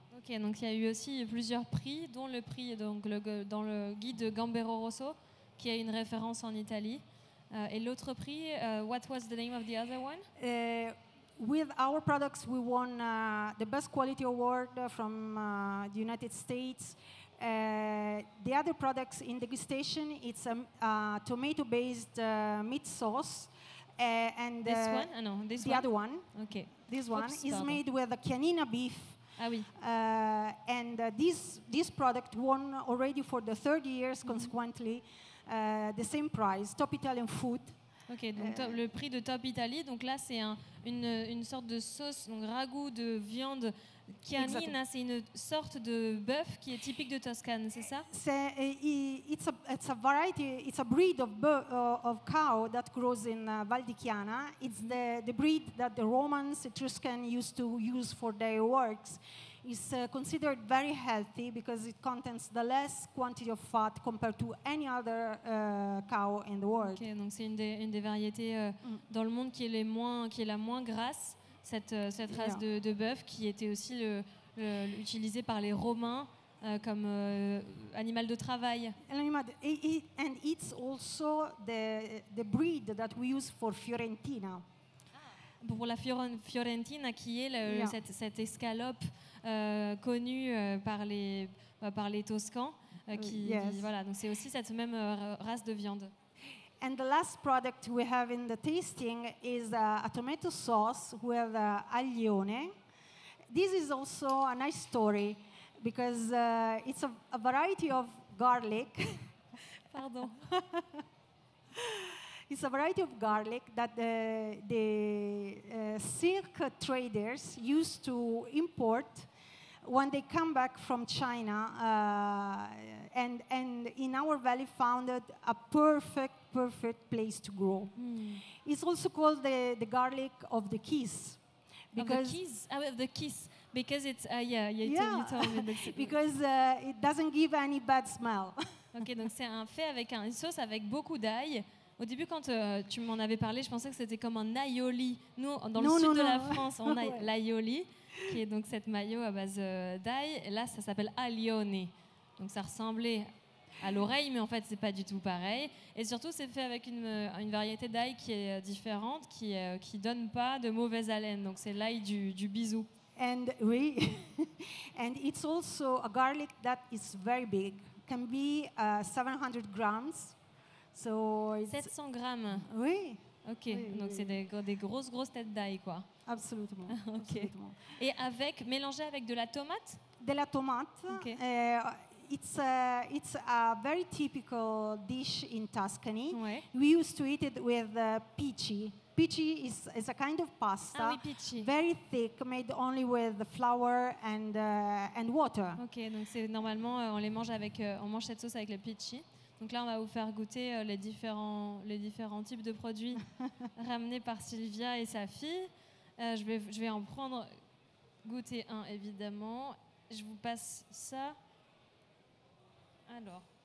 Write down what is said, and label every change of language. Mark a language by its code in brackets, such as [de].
[fr] Ok, donc il y a eu aussi plusieurs prix, dont le prix dans le guide Gambero Rosso, qui a une référence en Italie. Et l'autre prix, [en] what was the name of the other one? With our products, we won the Best Quality Award from the United States. The other products in degustation, it's a tomato-based meat sauce. And this one? Oh, no, this the one? other one. Okay. This one is made with a Chianina beef [fr] Ah oui. [en] And this product won already for the third years, consequently, the same prize, Top Italian Food. [fr] Ok, donc le prix de Top Italy, donc là c'est une sorte de sauce, donc ragoût de viande canine, hein, c'est une sorte de bœuf qui est typique de Toscane, c'est ça? [en] It's a variety, it's a breed of cow that grows in Val di Chiana. It's the breed that the Romans, Etruscans used to use for their works. It's considered very healthy because it contains the less quantity of fat compared to any other cow in the world. [fr] Ok, donc c'est une des variétés dans le monde qui est la moins grasse, cette race de bœuf qui était aussi utilisée par les Romains comme animal de travail. [en] And it's also the breed that we use for Fiorentina. [fr] Pour la Fiorentina, qui est cette escalope connue par les Toscans, voilà, donc c'est aussi cette même race de viande. [en] And the last product we have in the tasting is a tomato sauce with aglione. This is also a nice story because it's a variety of garlic. Pardon. It's a variety of garlic that the silk traders used to import when they come back from China, and in our valley found it a perfect place to grow. It's also called the garlic of the kiss. Because the kiss. Because it's you told me because it doesn't give any bad smell. [fr] Ok, donc c'est fait avec une sauce avec beaucoup d'ail. Au début, quand tu m'en avais parlé, je pensais que c'était comme un aioli. Nous, dans le sud de la France, on a l'aioli, qui est donc cette mayo à base d'ail. Et là, ça s'appelle aglione. Donc ça ressemblait à l'oreille, mais en fait, c'est pas du tout pareil. Et surtout, c'est fait avec une variété d'ail qui est différente, qui donne pas de mauvaise haleine. Donc c'est l'ail du bisou. [en] And and it's also a garlic that is very big. Can be 700 grams. So [fr] 700 grammes. Oui. Ok, oui, donc c'est des grosses têtes d'ail, quoi. Absolument. [en] Okay. [fr] Absolument. Et mélangé avec de la tomate? De la tomate. [en] Okay. It's a very typical dish in Tuscany. [fr] Ouais. [en] We used to eat it with pici. Pici is a kind of pasta, very thick, made only with flour and water. [fr] Ok, donc normalement on mange cette sauce avec le pici. Donc là, on va vous faire goûter les différents types de produits ramenés par Silvia et sa fille. Je vais en prendre goûter un, évidemment. Je vous passe ça. Alors.